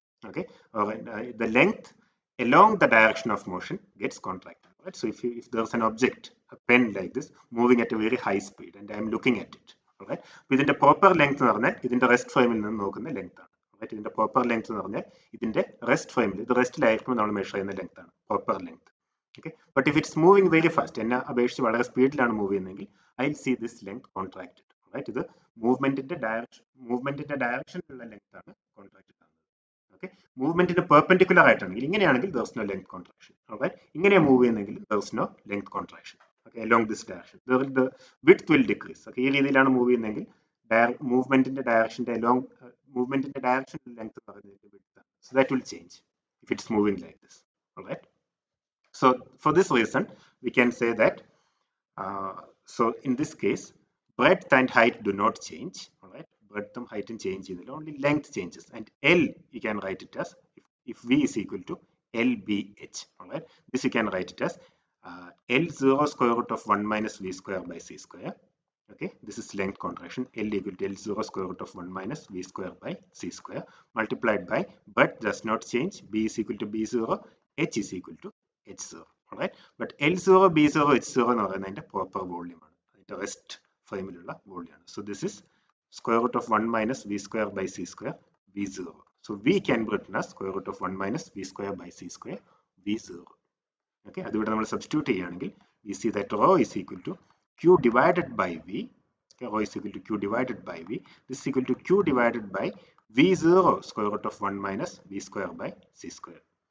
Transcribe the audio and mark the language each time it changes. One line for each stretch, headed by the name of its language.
English: Okay, the length along the direction of motion gets contracted. Right? So if there's an object, a pen like this, moving at a very high speed and I am looking at it, alright,
Malayalam: ഇതിന്റെ proper length എന്ന് പറഞ്ഞാൽ ഇതിന്റെ rest ഫ്രെയിമിൽ നിന്ന് നോക്കുന്ന length ആണ്.
English: Right?
Malayalam: ഇതിന്റെ proper length എന്ന് പറഞ്ഞാൽ ഇതിന്റെ റെസ്റ്റ് ഫ്രെയിമിൽ, ഇത് റെസ്റ്റിലായിരിക്കുമ്പോൾ നമ്മൾ മെഷർ ചെയ്യുന്ന ലെങ്ത് ആണ് proper length.
English: Okay, but if it's moving very fast,
Malayalam: എന്നെ അപേക്ഷിച്ച് വളരെ സ്പീഡിലാണ് മൂവ് ചെയ്യുന്നതെങ്കിൽ
English: I will see this length contracted. Right?
Malayalam: ഇത് മൂവ്മെന്റിന്റെ ഡയറക്ഷനിലുള്ള ലെങ്ത് ആണ് കോൺട്രാക്റ്റഡ് ആണ്. Okay, മൂവ്മെന്റിന് പെർപെൻഡിക്കുലർ ആയിട്ടാണെങ്കിൽ ഇങ്ങനെയാണെങ്കിൽ
English: there is no length contraction. Alright,
Malayalam: ഇങ്ങനെ മൂവ് ചെയ്യുന്നെങ്കിൽ
English: there is no length contraction. Okay, along this direction the width will decrease.
Malayalam: Okay, ഈ രീതിയിലാണ് move ചെയ്യുന്നെങ്കിൽ മൂവ്മെന്റിന്റെ ഡയറക്ഷന്റെ length പറയുന്നത് width,
English: so that will change if it's moving like this. Alright, so for this reason we can say that so in this case breadth and height do not change. Alright, breadth and height change ചെയ്യുന്നില്ല, only length changes, and L you can write it as if V is equal to LBH. Alright, this you can write it as L0 square root of 1 minus V square by C square. Okay, this is length contraction, L equal to L0 square root of 1 minus V square by C square multiplied by breadth does not change, B is equal to B0, H is equal to H0.
Malayalam: Alright, but L0, B0, H0 എന്ന് പറയുന്നത് അതിന്റെ proper volume ആണ്, അതിന്റെ rest ഫ്രെയിമിലുള്ള volume ആണ്.
English: So this is square root of 1 minus V square by C square, V0. So V can be written as square root of 1 minus V square by C square, V0. Okay,
Malayalam: അതിവിടെ നമ്മൾ substitute ചെയ്യുകയാണെങ്കിൽ
English: we see that rho is equal to Q divided by V. Okay, rho is equal to Q divided by V. This is equal to Q divided by V0 square root of 1 minus V square by C square.